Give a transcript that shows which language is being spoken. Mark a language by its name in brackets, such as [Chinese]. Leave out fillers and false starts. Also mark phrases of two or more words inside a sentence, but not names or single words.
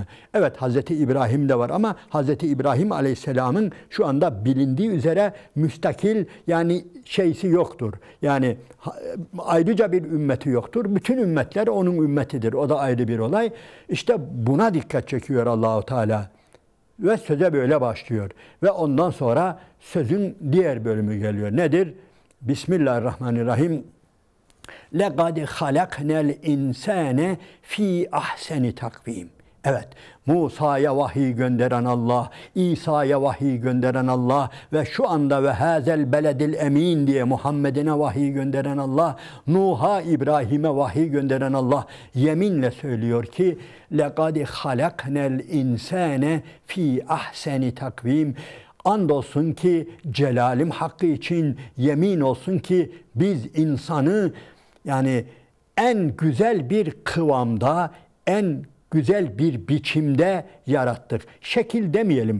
[Turkish] Evet, Hazreti İbrahim de var ama Hazreti İbrahim Aleyhisselam'ın şu anda bilindiği üzere müstakil, yani şeysi yoktur. Yani ayrıca bir ümmeti yoktur. Bütün ümmetler onun ümmetidir. O da ayrı bir olay. İşte buna dikkat çekiyor Allahu Teala. Ve söze böyle başlıyor. Ve ondan sonra sözün diğer bölümü geliyor. Nedir? [Arabic] Bismillahirrahmanirrahim. لَقَدْ خَلَقْنَا الْاِنْسَانَ ف۪ي أحسن تقويم. [Turkish] Evet, Musa'ya vahiy gönderen Allah, İsa'ya vahiy gönderen Allah ve şu anda ve [Arabic] هذا البلد الأمين [Turkish] diye Muhammed'ine vahiy gönderen Allah, Nuh'a, İbrahim'e vahiy gönderen Allah yeminle söylüyor ki [Arabic] لَقَدْ خَلَقْنَا الْاِنْسَانَ ف۪ي أحسن تقويم. [Turkish] Andolsun ki celalim hakkı için yemin olsun ki biz insanı yani en güzel bir kıvamda, en güzel bir biçimde yarattık. Şekil demeyelim.